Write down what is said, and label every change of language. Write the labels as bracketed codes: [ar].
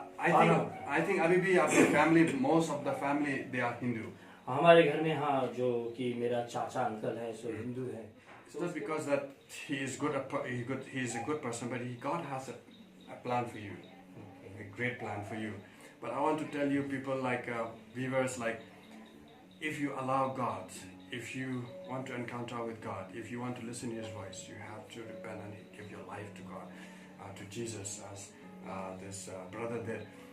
[en] I think [hi] अभी भी आपकी family, [en] most of the family they are Hindu. [hi] हमारे घर में हाँ, जो कि मेरा चाचा अंकल है सो हिंदू है। [en] It's not because that he is a good person, but God has a plan for you, a great plan for you. But I want to tell you people like viewers, like if you allow God, if you want to encounter with God, if you want to listen to His voice, you have to repent and give your life to God, to Jesus as this brother did.